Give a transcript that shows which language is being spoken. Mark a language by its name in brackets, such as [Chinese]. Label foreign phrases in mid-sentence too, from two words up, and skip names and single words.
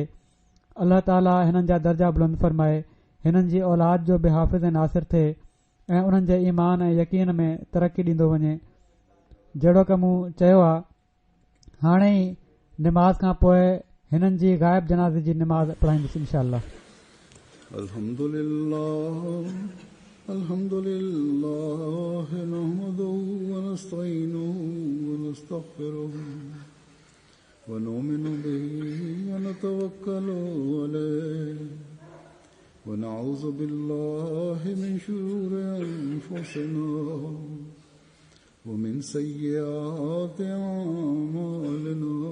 [Sindhi] अल्लाह ताला हिननि जा दर्जा बुलंद फरमाए, हिननि जी औलाद जो बि हाफ़िज़ ऐं नासिर थिए ऐं उन्हनि जे ईमान ऐं यकीन में तरक़ी ॾींदो वञे। जहिड़ो की मूं चयो आहे, हाणे ई नमाज़ खां पोइ हिननि जी ग़ाइब जनाज़े जी नमाज़ पढ़ाईंदुसि इंशाअल्लाह। [Arabic] الحمد لله نحمده ونستعينه ونستغفره ونؤمن به و ونتوكل عليه ونعوذ بالله من شرور أنفسنا ومن سيئات أعمالنا